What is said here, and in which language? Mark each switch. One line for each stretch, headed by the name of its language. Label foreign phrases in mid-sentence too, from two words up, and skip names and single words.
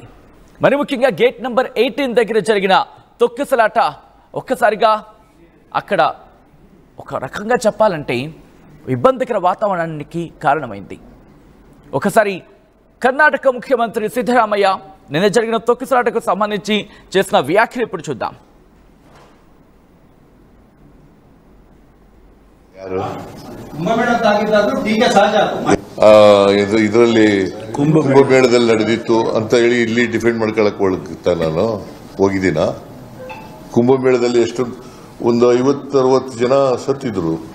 Telugu: మరి ముఖ్యంగా గేట్ నెంబర్ 18 దగ్గర జరిగిన తొక్కిసలాట ఒక్కసారిగా అక్కడ ఒక రకంగా చెప్పాలంటే ఇబ్బందికర వాతావరణానికి కారణమైంది. ఒకసారి కర్ణాటక ముఖ్యమంత్రి సిద్ధరామయ్య నిన్న జరిగిన తొక్కిసలాటకు సంబంధించి చేసిన వ్యాఖ్యలు ఇప్పుడు చూద్దాం.
Kannada: ಇದರಲ್ಲಿ ಕುಂಭಮೇಳದಲ್ಲಿ ನಡೆದಿತ್ತು ಅಂತ ಹೇಳಿ ಇಲ್ಲಿ ಡಿಫೆಂಡ್ ಮಾಡ್ಕೊಳಕ್ ನಾನು ಹೋಗಿದ್ದೀನ. ಕುಂಭಮೇಳದಲ್ಲಿ ಎಷ್ಟು ಒಂದು 50-60 ಜನ ಸತ್ತಿದ್ರು.